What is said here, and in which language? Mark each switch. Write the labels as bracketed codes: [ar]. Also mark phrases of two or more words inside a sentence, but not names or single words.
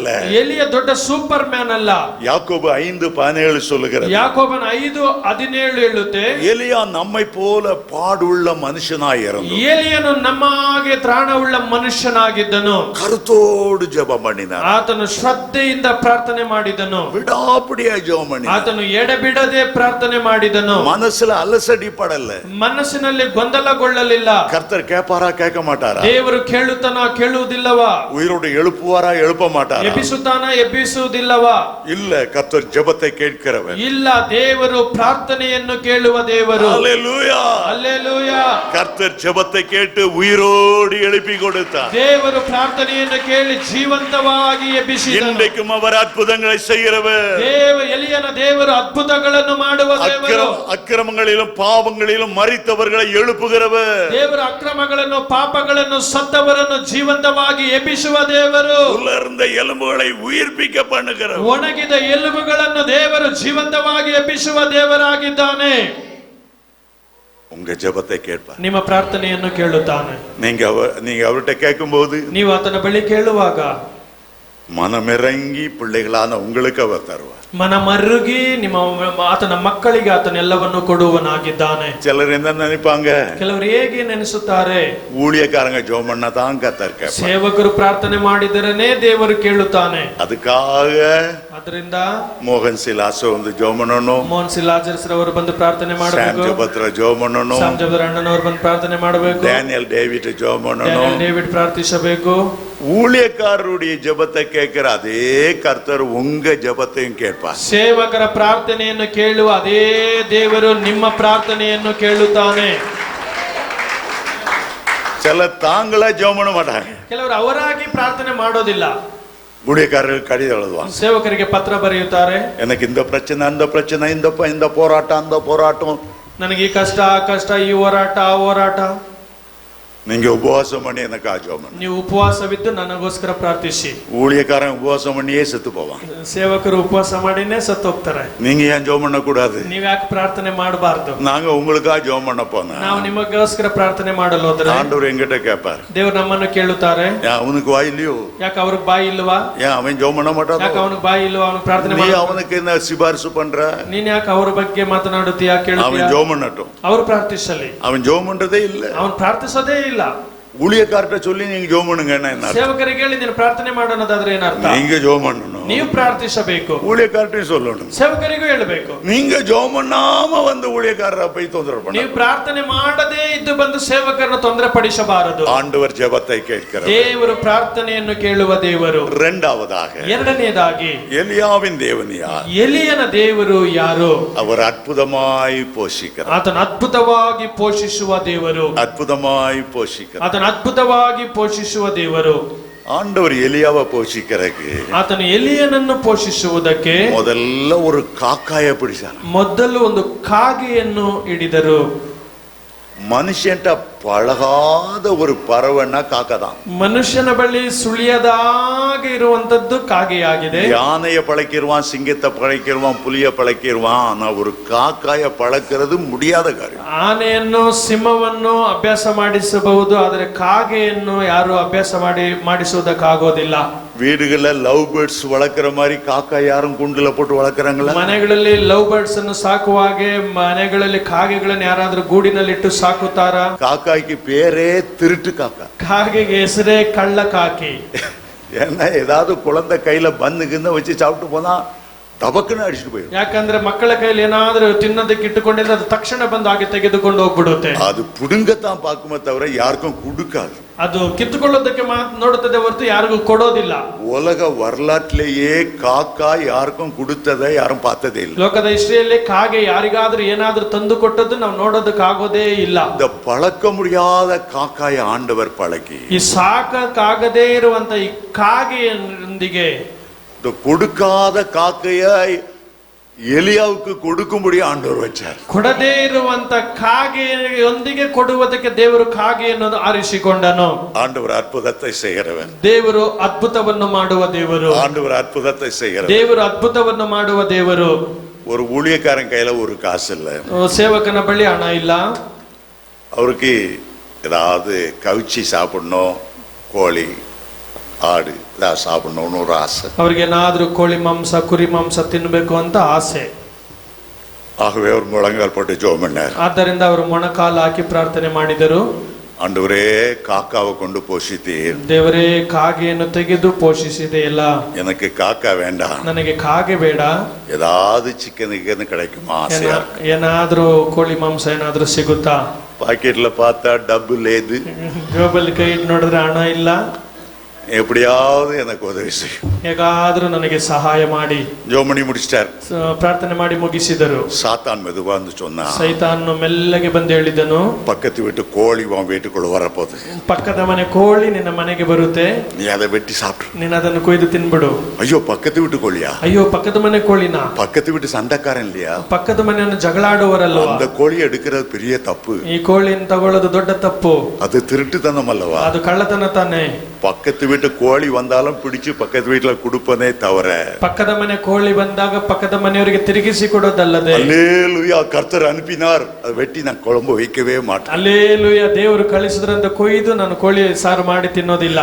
[kn] ಎಲಿಯ ದೊಡ್ಡ ಸೂಪರ್ ಮ್ಯಾನ್ ಅಲ್ಲ. [ta] யாக்கோபு 5:17 சொல்லுகிறது, [kn] ಯಾಕೋಬನ 5:17 ಹೇಳುತ್ತೆ, [ta] எலியா நம்மை போல பாடுள்ள மனுஷனாய் இருந்தான், [kn] ಎಲಿಯನು ನಮ್ಮ ಹಾಗೆ ತ್ರಾಣವುಳ್ಳ ಮನುಷ್ಯನಾಗಿದ್ದನು, [ta] கருத்தோடு ஜெபம் பண்ணினார், [kn] ಆತನು ಶ್ರದ್ಧೆಯಿಂದ ಪ್ರಾರ್ಥನೆ ಮಾಡಿದನು, [ta] விடாப்பிடியாய் ஜெபம் பண்ணினார், [kn] ಆತನು ಎಡೆಬಿಡದೆ ಪ್ರಾರ್ಥನೆ ಮಾಡಿದನು, [ta] மனசுல அலசடி படல, [kn] ಮನಸ್ಸಿನಲ್ಲಿ ಗೊಂದಲಗೊಳ್ಳಲಿಲ್ಲ. [ta] கர்த்தர் கேட்பாரா கேட்க மாட்டாரா, [kn] ದೇವರು ಕೇಳುತ್ತಾನ ಕೇಳುವುದಿಲ್ಲವಾ, [ta] உயிரோடு எழுப்புவாரா எழுப்ப மாட்டாரா, [kn] ಎಬ್ಬಿಸುತ್ತಾನ ಎಬ್ಬಿಸುವುದಿಲ್ಲವಾ, [ta] இல்ல கர்த்தர் ஜெபத்தை கேட்கிறவர். [kn] ಇಲ್ಲ, ದೇವರು ಪ್ರಾರ್ಥನೆಯನ್ನು ಕೇಳುವ ದೇವರು. [ta] ஹல்லேலூயா. [kn] ಹಲ್ಲೆಲೂಯಾ. [ta] கர்த்தர் ஜெபத்தை கேட்டு உயிரோடு எழுப்பி கொடுத்தார். [kn] ದೇವರು ಪ್ರಾರ್ಥನೆಯನ್ನು ಕೇಳಿ ಜೀವಂತವಾಗಿ ಎಬ್ಬಿಸಿದನು. [ta] இன்றைக்கும் அவர் அற்புதங்களை செய்கிறவர். [kn] ಎಲಿಯನ ದೇವರು ಅದ್ಭುತಗಳನ್ನು ಮಾಡುವ ದೇವರು. [ta] அக்கிரமங்களிலும் பாவங்களிலும் மரித்தவர்களை எழுப்புகிறவர். [kn] ದೇವರು ಅಕ್ರಮಗಳನ್ನು ಪಾಪಗಳನ್ನು ಸತ್ತವರನ್ನು ಜೀವಂತವಾಗಿ ಎಬ್ಬಿಸುವ ದೇವರು. [ta] உலர்ந்த எலும்புகளை உயிர்ப்பிக்க பண்ணுகிறவர். [kn] ಒಣಗಿದ ಎಲುಬುಗಳನ್ನು ದೇವರು ಜೀವಂತವಾಗಿ ಎಬ್ಬಿಸುವ ದೇವರಾಗಿದ್ದಾನೆ. [ta] உங்க ஜெபத்தை கேட்பார். [kn] ನಿಮ್ಮ ಪ್ರಾರ್ಥನೆಯನ್ನು ಕೇಳುತ್ತಾನೆ. [ta] நீங்க அவர்கிட்ட கேட்கும்போது, [kn] ನೀವು ಆತನ ಬಳಿ ಕೇಳುವಾಗ [ta] மனமிறங்கி பிள்ளைகளான உங்களுக்கு அவர் தருவார். [kn] ಮನ ಮರುಗಿ ನಿಮ್ಮ ಆತನ ಮಕ್ಕಳಿಗೆ ಆತನೆಲ್ಲವನ್ನು ಕೊಡುವನಾಗಿದ್ದಾನೆ. [ta] சிலர் என்ன நினைப்பாங்க, [kn] ಕೆಲವರು ಹೇಗೆ ನೆನೆಸುತ್ತಾರೆ, [ta] ஊழியக்காரங்க ஜெபம் பண்ணா தான் கர்த்தர் கேட்பார். [kn] ಸೇವಕರು ಪ್ರಾರ್ಥನೆ ಮಾಡಿದರನೇ ದೇವರು ಕೇಳುತ್ತಾನೆ. [ta] அதுக்காக [kn] ಅದರಿಂದ [ta] மோகன் சிலாச வந்து ஜெபம் பண்ணணும், [kn] ಮೋಹನ್ ಸಿಲಾಜರ್ಸ್ ರವರು ಬಂದು ಪ್ರಾರ್ಥನೆ [ta] சாம் [kn] ಮಾಡಬೇಕು, [ta] ஜெபத்ர ஜெபம் பண்ணணும், [kn] ಸಾಮ್ ಜಬರ್ ಅಣ್ಣನವರು ಬಂದು ಪ್ರಾರ್ಥನೆ ಮಾಡಬೇಕು, [ta] டேனியல் டேவிட் ஜெபம் பண்ணணும். [kn] ಡ್ಯಾನಿಯಲ್ ಡೇವಿಡ್ ಪ್ರಾರ್ಥಿಸಬೇಕು. [ta] ஊழியக்காரருடைய ஜெபத்தை கேட்கிற அதே கர்த்தர் உங்க ஜெபத்தையும் கேட்பார். [kn] ಸೇವಕರ ಪ್ರಾರ್ಥನೆಯನ್ನು ಕೇಳುವ ಅದೇ ದೇವರು ನಿಮ್ಮ ಪ್ರಾರ್ಥನೆಯನ್ನು ಕೇಳುತ್ತಾನೆ. [ta] சில தாங்களா ஜெபம் பண்ண மாட்டாங்க, [kn] ಕೆಲವರು ಅವರಾಗಿ ಪ್ರಾರ್ಥನೆ ಮಾಡೋದಿಲ್ಲ, [ta] ஊழியக்காரர்கள் கடிதம் எழுதுவாங்க. [kn] ಸೇವಕರಿಗೆ ಪತ್ರ ಬರೆಯುತ್ತಾರೆ. [ta] எனக்கு இந்த பிரச்சனை அந்த பிரச்சனை, இந்த போராட்டம் அந்த போராட்டம். [kn] ನನಗೆ ಈ ಕಷ್ಟ ಆ ಕಷ್ಟ, ಈ ಹೋರಾಟ ಆ ಹೋರಾಟ. [ta] நீங்க உபவாசம் பண்ணி எனக்கு ஜெபம் பண்ணு. [kn] ನೀವು ಉಪವಾಸವಿದ್ದು ನನಗೋಸ್ಕರ ಪ್ರಾರ್ಥಿಸಿ. [ta] ஊழியக்காரன் உபவாசம் பண்ணியே செத்து போவான். [kn] ಸೇವಕರು ಉಪವಾಸ ಮಾಡಿನೇ ಸತ್ತು ಹೋಗ್ತಾರೆ. [ta] நீங்க ஏன் ஜெபம் பண்ண கூடாது? [kn] ನೀವ್ ಯಾಕೆ ಪ್ರಾರ್ಥನೆ ಮಾಡಬಾರ್ದು? [ta] நாங்க உங்களுக்கா ஜெபம் பண்ண போனா [kn] ನಾವು ನಿಮಗೋಸ್ಕರ ಪ್ರಾರ್ಥನೆ ಮಾಡಲು ಹೋದ್ರೆ [ta] ஆண்டவர் எங்கிட்ட கேட்பார், [kn] ದೇವರು ನಮ್ಮನ್ನು ಕೇಳುತ್ತಾರೆ. [ta] அவனுக்கு வாய் இல்லையோ? [kn] ಯಾಕೆ ಅವ್ರಿಗೆ ಬಾಯಿ ಇಲ್ವಾ? [ta] ஏன் அவன் ஜெபம் பண்ண மாட்டான்? [kn] ಯಾಕೆ ಅವನಿಗೆ ಬಾಯಿ ಇಲ್ವಾ? ಅವನಿಗೆ ಪ್ರಾರ್ಥನೆ [ta] நீ [kn] ಮಾಡ. [ta] அவனுக்கு என்ன சிபாரிசு பண்ற? [kn] ನೀನ್ ಯಾಕೆ ಅವ್ರ ಬಗ್ಗೆ ಮಾತನಾಡುತ್ತೀಯಾ? [ta] அவன் [kn] ಕೇಳುತ್ತೀಯಾ? [ta] ஜெபம் பண்ணட்டும். [kn] ಅವ್ರು ಪ್ರಾರ್ಥಿಸಲಿ. [ta] அவன் ஜெபம் பண்றதே இல்ல. [kn] ಅವನು ಪ್ರಾರ್ಥಿಸೋದೇ ಇಲ್ಲ. [ta] ஊழியக்கார்ட்ட சொல்லி நீங்க ஜெபம் பண்ணுங்க என்ன? [kn] ಸೇವಕರಿಗೆ ಹೇಳಿ ನೀನು ಪ್ರಾರ್ಥನೆ ಮಾಡೋದಾದ್ರೆ ಏನರ್ಥ? [ta] நீங்க ஜெபம் பண்ணணும், [kn] ನೀವು ಪ್ರಾರ್ಥಿಸಬೇಕು. [ta] ஊழியக்கார்ட்டையும் சொல்லணும். [kn] ಸೇವಕರಿಗೂ ಹೇಳಬೇಕು. [ta] நீங்க ஜெபம் பண்ணாம வந்து ஊழியக்காரரை போய் தொந்தரவு பண்ண. [kn] ನೀವು ಪ್ರಾರ್ಥನೆ ಮಾಡದೇ ಇದ್ದು ಬಂದು ಸೇವಕರನ್ನು ತೊಂದರೆ ಪಡಿಸಬಾರದು. [ta] ஆண்டவர் ஜெபத்தை கேட்கிறார். [kn] ದೇವರು ಪ್ರಾರ್ಥನೆಯನ್ನು ಕೇಳುವ ದೇವರು. [ta] இரண்டாவதாக, [kn] ಎರಡನೆಯದಾಗಿ [ta] எலியாவின் தேவன் யார்? [kn] ಎಲಿಯನ ದೇವರು ಯಾರು? [ta] அவர் அற்புதமாய் போஷிக்கிறார். [kn] ಆತನ ಅದ್ಭುತವಾಗಿ ಪೋಷಿಸುವ ದೇವರು. [ta] அற்புதமாய் போஷிக்கிறார். [kn] ಆತನ ಅದ್ಭುತವಾಗಿ ಪೋಷಿಸುವ ದೇವರು. [ta] ஆண்டவர் எலியாவை போஷிக்கிறதுக்கு [kn] ಆತನು ಎಲಿಯನನ್ನು ಪೋಷಿಸುವುದಕ್ಕೆ [ta] முதல்ல ஒரு காக்காய பிடிச்சார். [kn] ಮೊದಲು ಒಂದು ಕಾಗೆಯನ್ನು ಹಿಡಿದರು. [ta] மனுஷன்ட்ட பழகாத ஒரு பறவைன்னா காக்கா தான். [kn] ಮನುಷ್ಯನ ಬಳಿ ಸುಳಿಯದಾಗೆ ಇರುವಂತದ್ದು ಕಾಗೆಯಾಗಿದೆ. [ta] யானையை பழக்கிடுவான், சிங்கத்தை பழக்கிடுவான், புலிய பழக்கிடுவான். ஆனா ஒரு காக்காய பழக்கிறது முடியாத காரியம். [kn] ಆನೆಯನ್ನು ಸಿಂಹವನ್ನು ಅಭ್ಯಾಸ ಮಾಡಿಸಬಹುದು, ಆದರೆ ಕಾಗೆಯನ್ನು ಯಾರು ಅಭ್ಯಾಸ ಮಾಡಿಸುವುದಕ್ಕಾಗೋದಿಲ್ಲ. [ta] வீடுகள்ல [en] love birds [ta] வளர்க்கிற மாதிரி காக்கா யாரும் குண்டுல போட்டு வளர்க்கறாங்களா? [kn] ಮನೆಗಳಲ್ಲಿ [en] love birds [kn] ಅನ್ನು ಸಾಕುವ ಹಾಗೆ ಮನೆಗಳಲ್ಲಿ ಕಾಗೆಗಳನ್ನು ಯಾರಾದ್ರೂ ಗೂಡಿನಲ್ಲಿಟ್ಟು ಸಾಕುತ್ತಾರಾ? [ta] காக்காய்க்கு பேரே திருட்டு காக்கா. [kn] ಕಾಗೆಗೆ ಹೆಸರೇ ಕಳ್ಳ ಕಾಕಿ. [ta] ஏன்னா ஏதாவது குழந்தை கையில பந்துக்குன்னு வச்சு சாப்பிட்டு போனா தபக்குன்னு அடிச்சுட்டு போயிடும். [kn] ಯಾಕಂದ್ರೆ ಮಕ್ಕಳ ಕೈಯಲ್ಲಿ ಏನಾದ್ರೂ ತಿನ್ನೋದಕ್ಕೆ ಇಟ್ಟುಕೊಂಡಿದ್ರೆ ಅದು ತಕ್ಷಣ ಬಂದು ಹಾಗೆ ತೆಗೆದುಕೊಂಡು ಹೋಗ್ಬಿಡುತ್ತೆ. [ta] அது புடுங்கத்தான் பார்க்குமே தவிர யாருக்கும் கொடுக்காது. [kn] ಅದು ಕಿತ್ತುಕೊಳ್ಳೋದಕ್ಕೆ ನೋಡುತ್ತದೆ ಹೊರತು ಯಾರಿಗೂ ಕೊಡೋದಿಲ್ಲ. [ta] உலக வரலாற்றிலேயே காக்கா யாருக்கும் கொடுத்ததை யாரும் பார்த்ததே இல்லை. [kn] ಲೋಕದ ಹಿಸ್ಟರಿಯಲ್ಲಿ ಕಾಗೆ ಯಾರಿಗಾದ್ರೂ ಏನಾದ್ರೂ ತಂದು ಕೊಟ್ಟದ್ದು ನಾವು ನೋಡೋದಕ್ಕಾಗೋದೇ ಇಲ್ಲ. [ta] இந்த பழக்க முடியாத காக்காய ஆண்டவர் பழக்கி [kn] ಈ ಸಾಕಕ್ಕಾಗದೇ ಇರುವಂತ ಈ ಕಾಗೆಯೊಂದಿಗೆ [ta] இந்த கொடுக்காத காக்கையை ಎಲಿಯಾவுக்கு கொடுக்கும்படி ஆண்டவர் வச்சார். [kn] ಕೊಡದೇ ಇರುವಂತ ಕಾಗೆಯೊಂದಿಗೆ ಕೊಡುವುದಕ್ಕೆ ದೇವರು ಕಾಗೆಯನ್ನು ಆರಿಸಿಕೊಂಡನು. [ta] ஆண்டவர் அற்புதத்தை செய்கிறவர். [kn] ದೇವರು ಅದ್ಭುತವನ್ನು ಮಾಡುವ ದೇವರು. [ta] ஆண்டவர் அற்புதத்தை செய்கிறவர். [kn] ದೇವರು ಅದ್ಭುತವನ್ನು ಮಾಡುವ ದೇವರು. [ta] ஒரு ஊழியக்காரன் கையில ஒரு காசு இல்ல, [kn] ಸೇವಕನ ಬಳಿ ಹಣ ಇಲ್ಲ. [ta] அவருக்கு ஏதாவது கவிச்சி சாப்பிடணும், கோழி ஆடு ஏதாவது சாப்பிடணும்னு ஒரு ஆசை. [kn] ಅವ್ರಿಗೆ ಏನಾದ್ರೂ ಕೋಳಿ ಮಾಂಸ ಕುರಿ ಮಾಂಸ ತಿನ್ಬೇಕು ಅಂತ ಆಸೆ. [ta] ஆகவே ஒரு முழங்கால் போட்டு ஜெபம் பண்ணார். [kn] ಆದ್ದರಿಂದ ಅವರು ಮೊಣಕಾಲು ಹಾಕಿ ಪ್ರಾರ್ಥನೆ ಮಾಡಿದರು. [ta] ஆண்டவரே காக்காவை கொண்டு போஷித்தீர், [kn] ದೇವರೇ ಕಾಗೆಯನ್ನು ತೆಗೆದು ಪೋಷಿಸಿದೆ ಎಲ್ಲ, [ta] எனக்கு காக்கா வேண்டாம், [kn] ನನಗೆ ಕಾಗೆ ಬೇಡ, [ta] ஏதாவது சிக்கன் கிடைக்குமா ஆசையா இருக்கு. [kn] ಏನಾದ್ರೂ ಕೋಳಿ ಮಾಂಸ ಏನಾದ್ರೂ ಸಿಗುತ್ತಾ? [ta] பாக்கெட்ல பார்த்தா [te] డబ్బు లేదు, [kn] ಜೋಬಲ್ಲಿ ಕೈ ಇಟ್ಟು ನೋಡಿದ್ರೆ ಹಣ ಇಲ್ಲ. [ta] எப்படியாவது எனக்கு உதவி செய்யும். [kn] ಹೇಗಾದ್ರೂ ನನಗೆ ಸಹಾಯ ಮಾಡಿ. [ta] ஜோமணி முடிச்சிட்டார். [kn] ಪ್ರಾರ್ಥನೆ ಮಾಡಿ ಮುಗಿಸಿದರು. [ta] சாத்தான் மெதுவா வந்து சொன்னா, [kn] ಸೈತಾನು ಮೆಲ್ಲಗೆ ಬಂದು ಹೇಳಿದನು, [ta] பக்கத்து வீட்டு கோழி உன் வீட்டுக்குள்ள வரப்போகுது, [kn] ಪಕ್ಕದ ಮನೆ ಕೋಳಿ ನಿನ್ನ ಮನೆಗೆ ಬರುತ್ತೆ, [ta] நீ அதை வெட்டி சாப்பிடு. [kn] ನೀನು ಅದನ್ನು ಕೊಯ್ದು ತಿನ್ಬಿಡು. [ta] ஐயோ பக்கத்து வீட்டு கோழியா? [kn] ಅಯ್ಯೋ ಪಕ್ಕದ ಮನೆ ಕೋಳಿನ? [ta] பக்கத்து வீட்டு சண்டைக்காரன் இல்லையா? [kn] ಪಕ್ಕದ ಮನೆಯನ್ನು ಜಗಳಾಡುವರಲ್ವ? [ta] அந்த கோழியை எடுக்கிறது பெரிய தப்பு. [kn] ಈ ಕೋಳಿಯನ್ನು ತಗೊಳ್ಳೋದು ದೊಡ್ಡ ತಪ್ಪು. [ta] அது திருட்டுத்தனம் அல்லவா? [kn] ಅದು ಕಳ್ಳತನ ತಾನೆ. [ta] பக்கத்து வீட்டு கோழி வந்தாலும் பிடிச்சு பக்கத்து வீட்டுல கொடுப்பனே தவிர, [kn] ಪಕ್ಕದ ಮನೆ ಕೋಳಿ ಬಂದಾಗ ಪಕ್ಕದ ಮನೆಯವರಿಗೆ ತಿರುಗಿಸಿ ಕೊಡೋದಲ್ಲದೆ, [ta] அல்லேலூயா கர்த்தர் அனுப்பினார், அதை வெட்டி நான் குழம்பு வைக்கவே மாட்டேன். [kn] ಅಲ್ಲೇಲೂಯ ದೇವರು ಕಳಿಸಿದ್ರಂತ ಕೊಯ್ದು ನಾನು ಕೋಳಿ ಸಾರು ಮಾಡಿ ತಿನ್ನೋದಿಲ್ಲ.